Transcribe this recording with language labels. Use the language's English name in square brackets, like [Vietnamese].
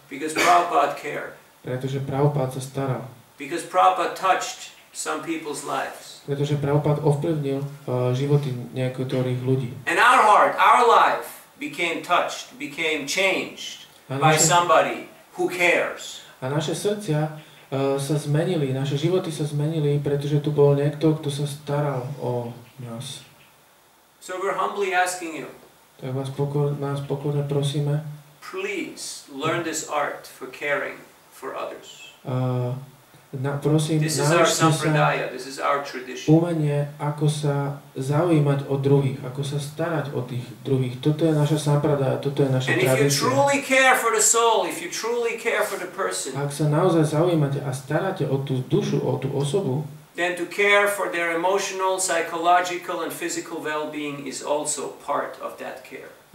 [English] because Prabhupada cared. [Slovak] pretože Prabhupada sa staral. [English] Because Prabhupada touched some people's lives. [Slovak] Pretože Prabhupada ovplyvnil životy niektorých ľudí. [English] And our heart, our life became touched, became changed by somebody who cares. [Slovak] A naše srdcia sa zmenili, naše životy sa zmenili, pretože tu bol niekto, kto sa staral o nás. [English] So we're humbly asking you, [Slovak] Tak vás pokorne prosíme, [English] please learn this art for caring for others. [Slovak] Prosím, [English] This is our [Slovak] naučte sa [English] sampradaya, this is our tradition. [Slovak] umenie, ako sa zaujímať o druhých, ako sa starať o tých druhých. Toto je naša sampradaya, toto je naša [English] And if you [Slovak] tradícia. [English] truly care for the soul, if you truly care for the person, [Slovak] Ak sa naozaj zaujímate a staráte o tú dušu, o tú osobu, [English] then to care for their emotional, psychological and physical well-being is also part of that care.